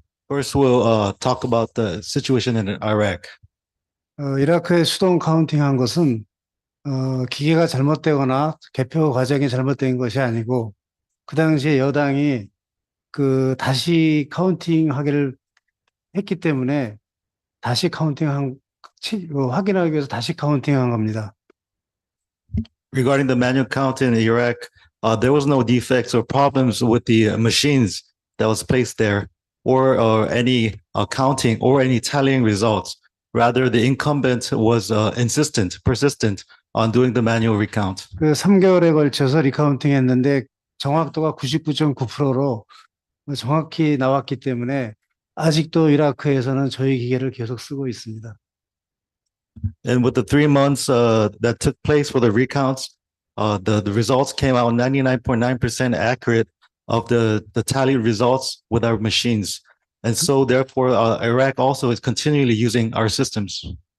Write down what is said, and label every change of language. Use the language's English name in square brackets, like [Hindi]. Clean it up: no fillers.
[English] First, we'll talk about the situation in Iraq. [Korean] 이라크에 수동 카운팅한 것은 기계가 잘못되거나 개표 과정이 잘못된 것이 아니고 그 당시에 여당이 다시 카운팅하기를 했기 때문에 다시 확인하기 위해서 다시 카운팅한 겁니다. [English] Regarding the manual count in Iraq, there was no defects or problems with the machines that was placed there, or any counting or any tallying results. Rather, the incumbent was persistent on doing the manual recount. [Korean] 3개월에 걸쳐서 리카운팅했는데 정확도가 99.9%로 정확히 나왔기 때문에 아직도 이라크에서는 저희 기계를 계속 쓰고 있습니다. [English] And with the 3 months that took place for the recounts, the results came out 99.9% accurate of the tally results with our machines. And so therefore, Iraq also is continually using our systems.